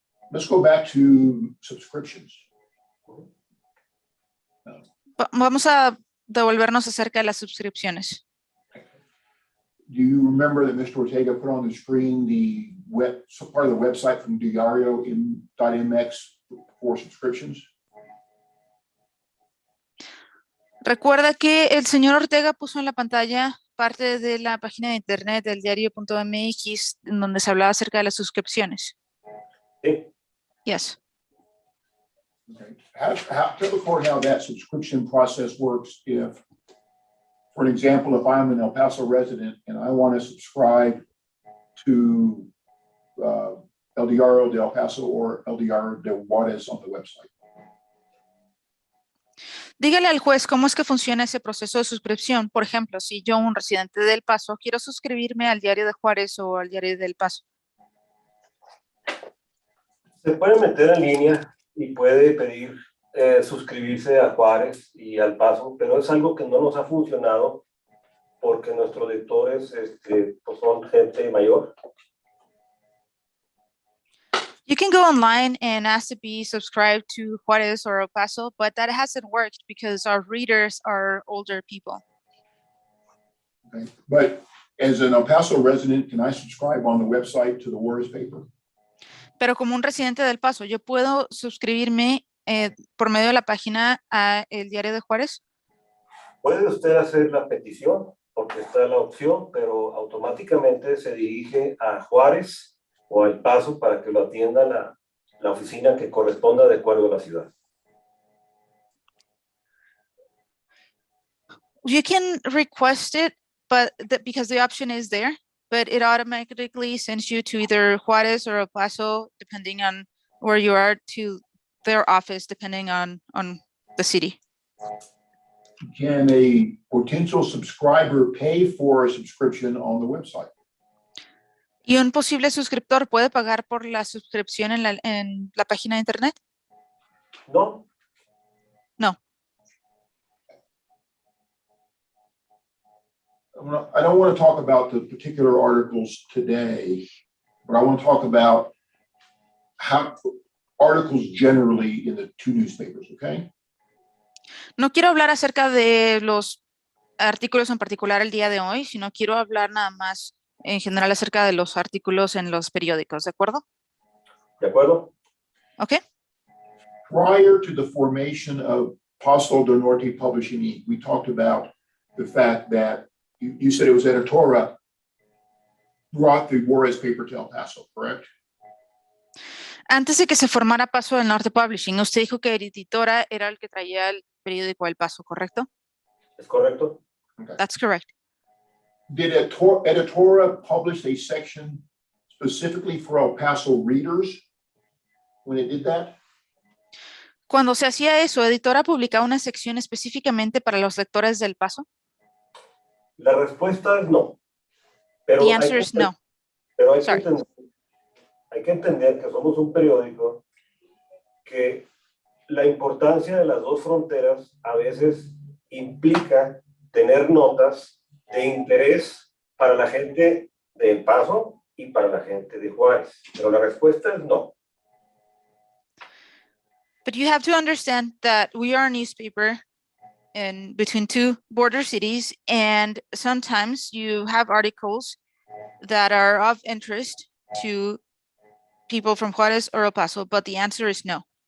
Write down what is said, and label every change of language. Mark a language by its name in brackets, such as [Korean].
[English] Let's go back to subscriptions. [Spanish] Vamos a devolvernos acerca de las suscripciones. [English] Do you remember that Mr. Ortega put on the screen the part of the website from Diario .mx for subscriptions? [Spanish] Recuerda que el señor Ortega puso en la pantalla parte de la página de internet del diario.mx en donde se hablaba acerca de las suscripciones. Sí. [English] Yes. Okay. Tell the court how that subscription process works if, for example, if I'm an El Paso resident and I want to subscribe to El Diario de El Paso or El Diario de Juarez on the website. [Spanish] Dígale al juez cómo es que funciona ese proceso de suscripción. Por ejemplo, si yo, un residente del Paso, quiero suscribirme al Diario de Juárez o al Diario del Paso. Se puede meter en línea y puede pedir suscribirse a Juárez y al Paso, pero es algo que no nos ha funcionado porque nuestros lectores pues son gente mayor. [English] You can go online and ask to be subscribed to Juárez or El Paso, but that hasn't worked because our readers are older people. Okay. But as an El Paso resident, can I subscribe on the website to the Juarez paper? [Spanish] Pero como un residente del Paso, ¿yo puedo suscribirme por medio de la página a el Diario de Juárez? Puede usted hacer la petición porque está la opción, pero automáticamente se dirige a Juárez o al Paso para que lo atienda la oficina que corresponda de acuerdo a la ciudad. [English] You can request it, but because the option is there, but it automatically sends you to either Juárez or El Paso, depending on where you are, to their office, depending on the city. Can a potential subscriber pay for a subscription on the website? [Spanish] ¿Y un posible suscriptor puede pagar por la suscripción en la página de internet? No. [English] No. I don't want to talk about the particular articles today, but I want to talk about how articles generally in the two newspapers, okay? [Spanish] No quiero hablar acerca de los artículos en particular el día de hoy, sino quiero hablar nada más en general acerca de los artículos en los periódicos, ¿de acuerdo? ¿De acuerdo? [English] Okay. Prior to the formation of Paso del Norte Publishing Inc., we talked about the fact that you said it was Editora brought the Juarez paper to El Paso, correct? [Spanish] Antes de que se formara Paso del Norte Publishing, usted dijo que Editora era el que traía el periódico El Paso, ¿correcto? ¿Es correcto? [English] Okay. That's correct. Did Editora publish a section specifically for El Paso readers when it did that? [Spanish] Cuando se hacía eso, Editora publicaba una sección específicamente para los lectores del Paso. La respuesta es no. Pero [English] The answer is no. [Spanish] Pero hay que entender que somos un periódico que la importancia de las dos fronteras a veces implica tener notas de interés para la gente de El Paso y para la gente de Juárez. Pero la respuesta es no. [English] But you have to understand that we are a newspaper in between two border cities, and sometimes you have articles that are of interest to people from Juárez or El Paso, but the answer is no.